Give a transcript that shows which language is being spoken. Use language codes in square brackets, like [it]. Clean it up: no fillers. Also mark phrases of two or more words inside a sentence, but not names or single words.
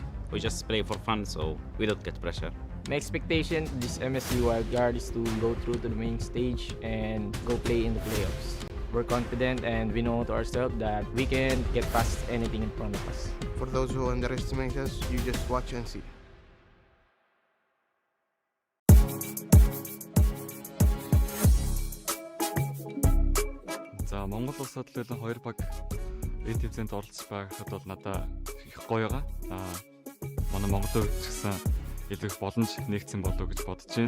[en] We just play for fun, so we don't get pressure. My expectation this MSC wildcard is to go through to the main stage and go play in the playoffs. We're confident and we know to ourselves that we can get past anything in front of us. For those who underestimate us, you just watch and see. [mn] За Монгол улсад л 2 баг ETV-д оролцож байхад бол надад их гоё байгаа. Манай Монголын хувьд ч гэсэн илүү их боломж нэгцэн болов гэж бодож байна.